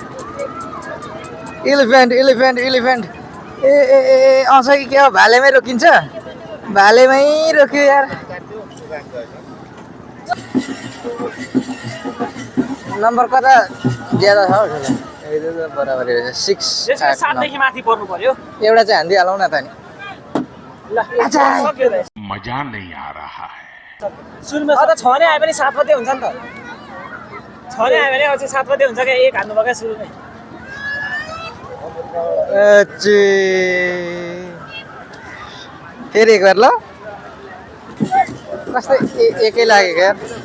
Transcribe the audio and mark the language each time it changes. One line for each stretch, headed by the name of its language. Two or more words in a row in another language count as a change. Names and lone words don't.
Nepali: इलिफेन्ट ए ए ए आउँछ कि के हो भालेमै रोकिन्छ भालेमै रोक्यो यार नम्बर कता ज्यादा छ बराबरी रहेछ 6 8 9 माथि पर्नु पर्यो एउटा चाहिँ हान्दिहालौँ न त नि
Hindi: मजा नहीं आ रहा है
Nepali: सुरुमा त 6 नै आए पनि 7 मात्रै हुन्छ नि त 6 नै आयो भने अझै 7 मात्रै हुन्छ क्या एक हान्नु भएको सुरुमै फेरि
Hindi: एक बार
Nepali: ल कस्तो एकै लाग्यो क्या